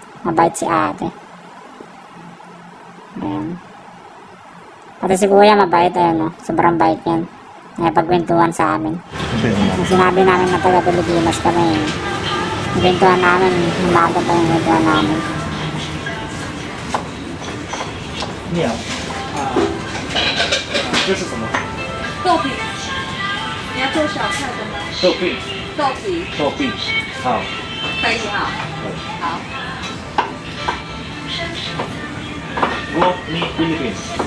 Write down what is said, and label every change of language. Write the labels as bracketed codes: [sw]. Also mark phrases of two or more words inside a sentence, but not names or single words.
[tl] Mabait si ate. Ayan. Pati si kuya mabait. Ayan, no? Sobrang bait yan. Nakipagkwentuhan sa amin. Sinabi namin na taga Pilipinas kami. Kwentuhan namin. Humabot pa yung kwentuhan namin. [zh] Yeah. 这是什么？豆饼，你要做小菜的吗？豆饼。豆皮。豆饼。好。可以哈。好。我你菲律宾。